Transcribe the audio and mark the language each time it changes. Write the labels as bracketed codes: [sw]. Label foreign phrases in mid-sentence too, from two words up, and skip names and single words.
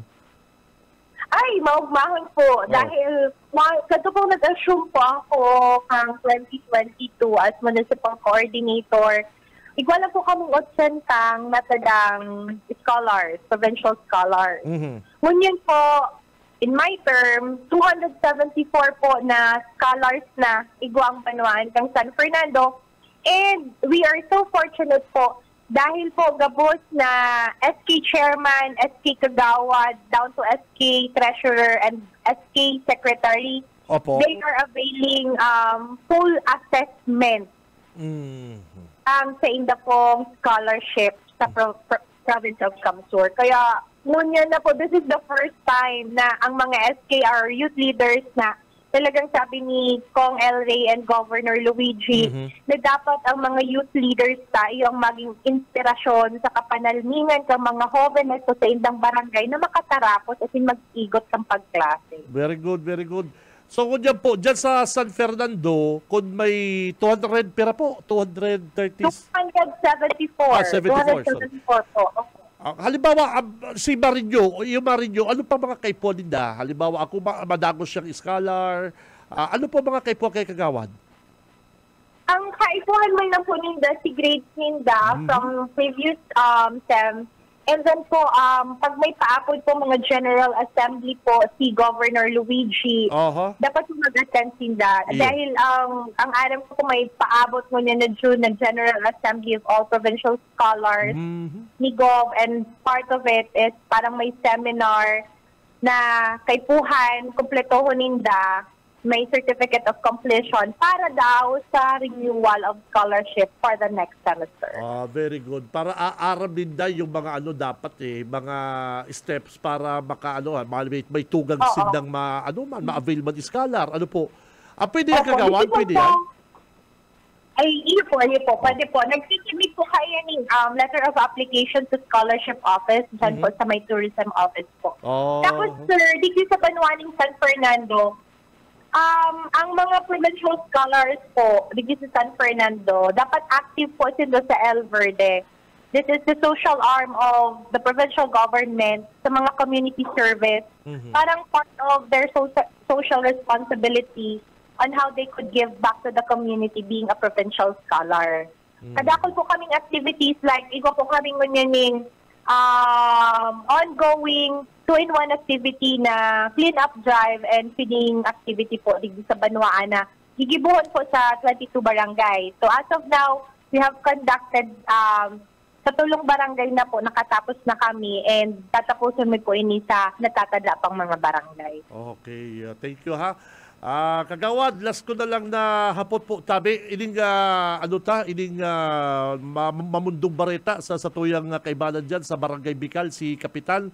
[bik] Ay, maugmahon po. Dahil, kato po nag-assume po ako kang 2022 [en] as municipal coordinator. [bik] Igwala po kaming 80 natadang scholars, [en] provincial scholars. [bik] Ngunyan po, [en] in my term, [bik] 274 po na scholars na igwang Banwaan ng San Fernando. [en] And we are so fortunate [bik] po dahil po gabos na [en] SK Chairman, SK Kagawad, down to SK Treasurer and SK Secretary. [bik] Opo. [en] They are availing full assessment [bik] sa inda pong scholarship sa [en] province of Kamsur. [bik] Kaya, ngunyan na po, [en] this is the first time [bik] na ang mga SKR [en] youth leaders [bik] na talagang sabi ni Kong El Rey and Governor Luigi na dapat ang mga [en] youth leaders [bik] tayo ang maging inspirasyon sa kapanalmingan ng mga jóvenes sa indang barangay na makatarapos at mag-igot ng pagklase. [en] Very good, very good. So, [bik] kung dyan sa San Fernando, kung may 200 pera po, 230... 274. 274 po. Halimbawa, si Marinho, yung Marinho, ano pa mga kaipo ninda? Halimbawa, ako madagos siyang scholar. Ano pa mga kaipo kay Kagawad? Ang kaipuhan man lang po ninda si grades ninda [en] from previous SEM. And then [bik] po, pag may paapod po mga General Assembly po si Governor Luigi, dapat po mag-attend ninda. Dahil ang alam ko may paabot mo niya na June na [en] General Assembly of all Provincial Scholars [bik] ni Gov, [en] and part of it is [bik] parang may seminar na kaipuhan, kumpleto ninda, may [en] certificate of completion [bik] para daw sa [en] renewal of scholarship for the next semester. Very good. [bik] Para aaram din yung mga dapat mga steps para may tugang sindang ma-avail man scholar. Ano po? Pwede yung kagawan? Pwede yan? Ay, iyo po. Pwede po. Nagsisimik po kayo ng [en] letter of application to scholarship office [bik] dyan po sa may [en] tourism office [bik] po. Tapos, sir, dito sa Banuaning San Fernando, ang mga provincial scholars po dito sa San Fernando, dapat active po sila sa El Verde. [en] This is the social arm of the provincial government [bik] sa mga [en] community service. Parang part of their social responsibility on how they could give back to the community being a provincial scholar. [bik] Kadakol po kaming activities like, igo po kaming ngunyaning ongoing [en] 2-in-1 activity [bik] na [en] clean-up drive and feeding activity [bik] po dito sa Banuaan na gigibuhon po sa 22 barangay. [en] So as of now, we have conducted [bik] sa tulong barangay na po, nakatapos na kami and tatapusin mo po ini sa natatadla pang mga barangay. [en] Okay, thank you ha. [bik] Kagawad, last ko na lang na hapot po tabi ining mamundong bareta sa tuyang kaibanan dyan sa Barangay Bicol si Kapitan.